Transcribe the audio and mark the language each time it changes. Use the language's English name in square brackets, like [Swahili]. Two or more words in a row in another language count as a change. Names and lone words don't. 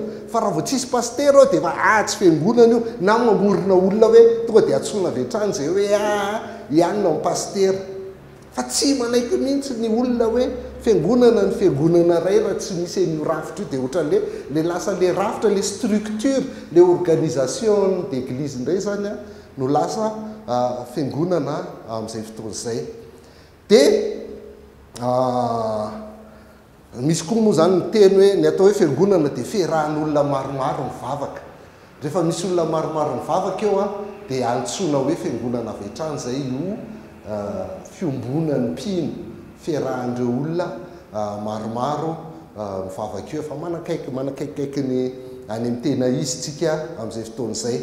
[Malagasy] Fa raha vao tsisy pastera ao dia efa tsy fiangonana io, na mamorona olona hoe tonga dia atsona avy hatrany zay hoe ianona ny pastera. Fa tsy manaiky mihitsy ny olona hoe fiangonana ny fiangonana ray raha tsy misy an'io rafitra io, dia ohatran'le le lasa le rafitra, [French] le structure, le organisation d'église [Malagasy] indray zany no lasa fiangonana amin'izay fotoana izay. Dia misy koa moa zany ny teny hoe ny atao hoe fiangonana dia fiarahan'olona maromaro mivavaka. Rehefa misy olona maromaro mivavaka eo dia antsoina hoe fiangonana avy hatrany zay io fiombonan'ny mpino, fiarahandreo olona maromaro mivavaka eo, fa manakaikikaiky ny any amin'ny tena izy tsika amin'izay fotoana izay.